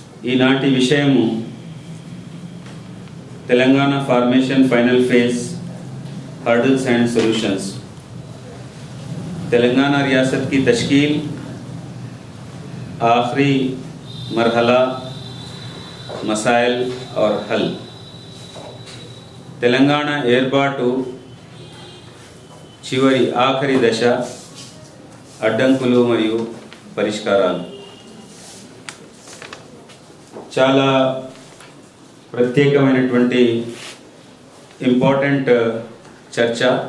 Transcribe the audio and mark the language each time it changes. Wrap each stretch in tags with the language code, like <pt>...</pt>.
<te>ఈనాటి విషయము</te> <en>Telangana formation final phase hurdles and solutions.</en> <hi>Telangana रियासत की तश्कील, आखिरी मरहला, मसाइल और हल.</hi> <te>तेलंगाना ఏర్పాటు చివరి ఆఖరి దశ, అడ్డంకులు మరియు పరిష్కారాలు. చాలా ప్రత్యేకమైనటువంటి ఇంపార్టెంట్ చర్చ.</te>